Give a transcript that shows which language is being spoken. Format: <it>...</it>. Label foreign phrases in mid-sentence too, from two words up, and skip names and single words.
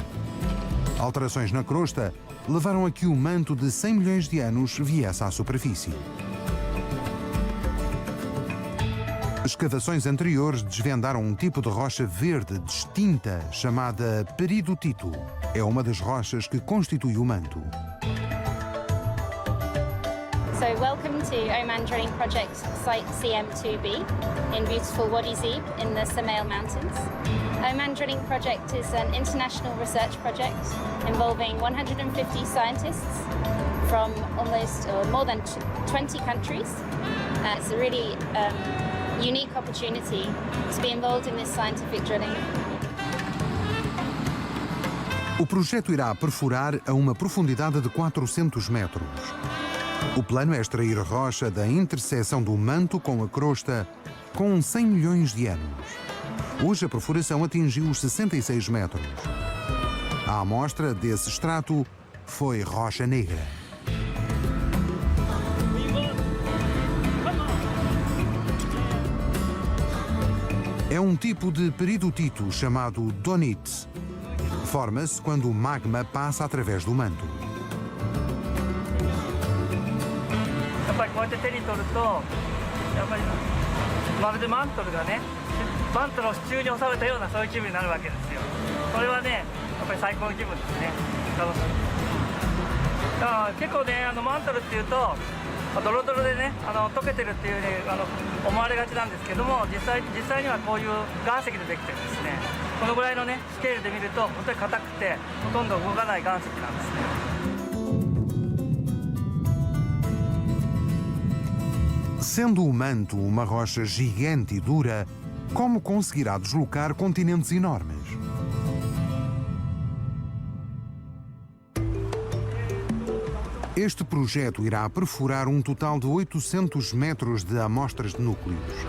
<pt>Alterações na crosta levaram a que o manto de 100 milhões de anos viesse à superfície. Escavações anteriores desvendaram um tipo de rocha verde distinta chamada peridotito. É uma das rochas que constitui o manto.</pt> <en>So welcome to Oman Drilling Project Site CM2B in beautiful Wadi Zeeb in the Samail Mountains. Oman Drilling Project is an international research project involving 150 scientists from almost more than 20 countries. It's a really unique opportunity to be involved in this scientific drilling.</en> <pt>O projeto irá perfurar a uma profundidade de 400 metros. O plano é extrair rocha da interseção do manto com a crosta com 100 milhões de anos. Hoje a perfuração atingiu os 66 metros. A amostra desse extrato foi rocha negra. É um tipo de peridotito chamado donite. Forma-se quando o magma passa através do manto.</pt> <ja>やっぱりこうやって手に取ると、やっぱりまるでマントルがね、マントルを支柱に収めたようなそういう気分になるわけですよ。これはね、やっぱり最高の気分ですね。楽しい。だから結構ね、マントルっていうとドロドロでね、溶けてるっていうね、思われがちなんですけども、実際にはこういう岩石でできてるんですね。このぐらいのねスケールで見ると本当に硬くてほとんど動かない岩石なんですね。</ja> <pt>Sendo o manto uma rocha gigante e dura, como conseguirá deslocar continentes enormes? Este projeto irá perfurar um total de 800 metros de amostras de núcleos.</pt>